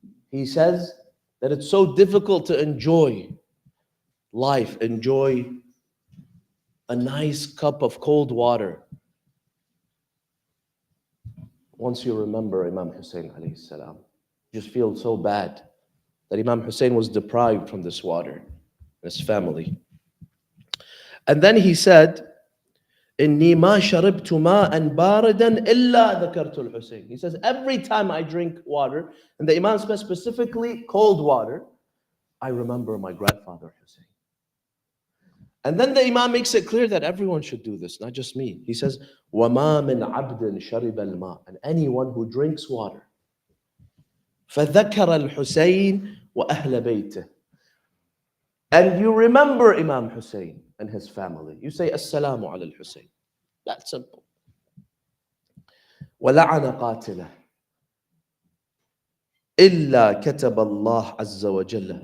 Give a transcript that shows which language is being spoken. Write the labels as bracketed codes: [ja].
[en] He says that it's so difficult to enjoy life, enjoy a nice cup of cold water once you remember Imam Hussein alayhi salam. You just feel so bad that Imam Hussein was deprived from this water, his family. And then he said, [ar] إِنِّي مَا شَرِبْتُ مَاءً بَارِدًا إِلَّا ذَكَرْتُ الْحُسَيْنِ. [en] He says, every time I drink water, and the Imam says specifically cold water, I remember my grandfather Hussein. And then the Imam makes it clear that everyone should do this, not just me. He says, [ar] وَمَا مِنْ عَبْدٍ شَرِبَ الْمَاءِ. [en] And anyone who drinks water, [ar] فَذَكَرَ الْحُسَيْنِ وَأَهْلَ بَيْتِهِ. [en] And you remember Imam Hussein and his family. You say, [ar] Assalamu ala al-Hussein. [en] That's simple. [ar] وَلَعَنَ قَاتِلَهِ إِلَّا كَتَبَ اللَّهُ عَزَّ وَجَلَّ.